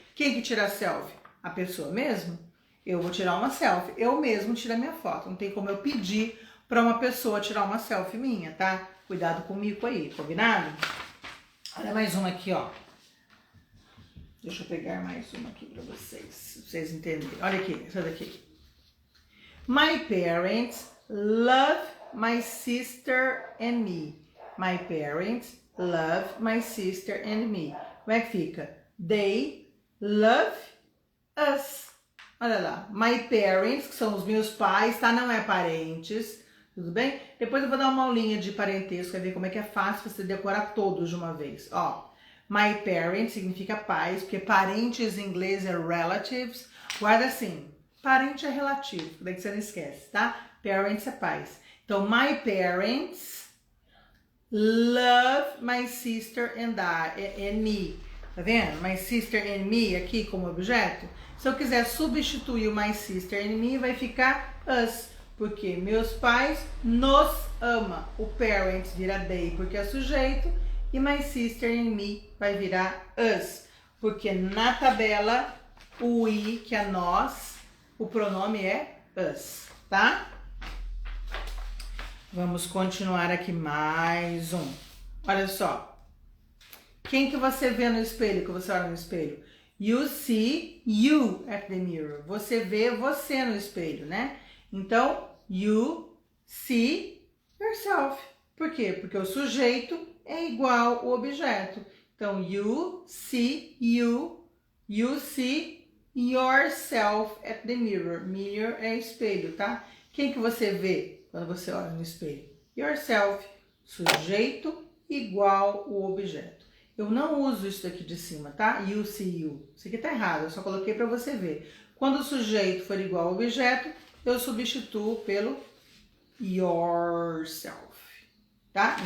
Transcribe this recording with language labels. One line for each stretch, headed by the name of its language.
Portuguese: Quem que tira a selfie? A pessoa mesmo? Eu vou tirar uma selfie, eu mesmo tiro a minha foto. Não tem como eu pedir para uma pessoa tirar uma selfie minha, tá? Cuidado comigo aí, combinado? Olha mais uma aqui, ó. Deixa eu pegar mais uma aqui para vocês entenderem. Olha aqui, essa daqui.
English: My parents love my sister and me. My parents love my sister and me.
Portuguese: Como é que fica?
English: They love us.
Portuguese: Olha lá. My parents, que são os meus pais, tá? Não é parentes. Tudo bem? Depois eu vou dar uma aulinha de parentesco, vai ver como é que é fácil você decorar todos de uma vez. Ó, my parents significa pais, porque parentes em inglês é relatives. Guarda assim, parente é relativo, daí que você não esquece, tá? Parents é pais.
English: Então, my parents love my sister and me.
Portuguese: Tá vendo?
English: My sister and me
Portuguese: aqui como objeto. Se eu quiser substituir o my sister and me, vai ficar us. Porque meus pais nos ama. O parents vira they porque é sujeito. E
English: my sister and me
Portuguese: vai virar us. Porque na tabela, o we, que é nós, o pronome é us, tá? Vamos continuar aqui mais um. Olha só. Quem que você vê no espelho, que você olha no espelho?
English: You see you at the mirror.
Portuguese: Você vê você no espelho, né? Então,
English: you see yourself.
Portuguese: Por quê? Porque o sujeito é igual ao objeto.
English: Então, you see you see yourself at the mirror.
Portuguese: Mirror é espelho, tá? Quem que você vê quando você olha no espelho? Yourself, sujeito igual ao objeto. Eu não uso isso daqui de cima, tá?
English: You see you.
Portuguese: Isso aqui tá errado, eu só coloquei para você ver. Quando o sujeito for igual ao objeto, eu substituo pelo yourself, tá?